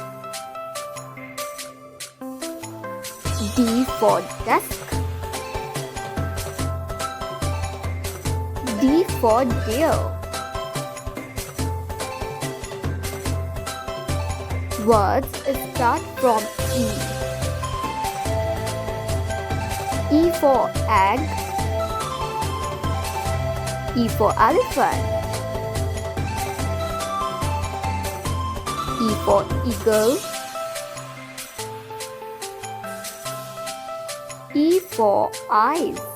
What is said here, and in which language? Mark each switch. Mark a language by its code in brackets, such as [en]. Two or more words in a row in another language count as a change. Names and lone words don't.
[en] D for desk. D for deer. Words start from E. E for egg. E for elephant. E for eagle. E for eyes.